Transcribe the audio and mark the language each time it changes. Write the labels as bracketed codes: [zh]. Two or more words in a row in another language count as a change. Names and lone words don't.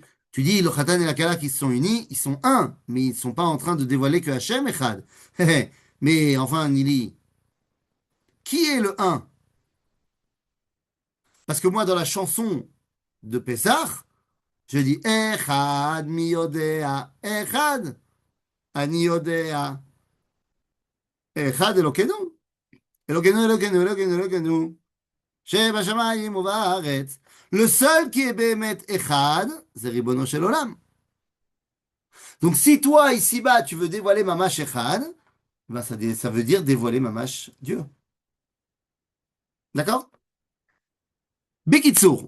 [fr] Tu dis le Khatan et la Kala qui se sont unis, ils sont un, mais ils ne sont pas en train de dévoiler que [he] השם אחד. [fr] Mais enfin, Nili, qui est le un? Parce que moi, dans la chanson de Pessah, je dis [he] אחד מי יודע, אחד אני יודע, אחד אלוקינו, אלוקינו, אלוקינו, אלוקינו, אלוקינו, שבשמים ובארץ. [fr] Le seul qui est [he] באמת אחד, [fr] c'est [he] ריבונו של עולם. [fr] Donc si toi, ici-bas, tu veux dévoiler [he] ממש אחד, [fr] ben ça veut dire dévoiler Mamash Dieu. D'accord? Bekitsour.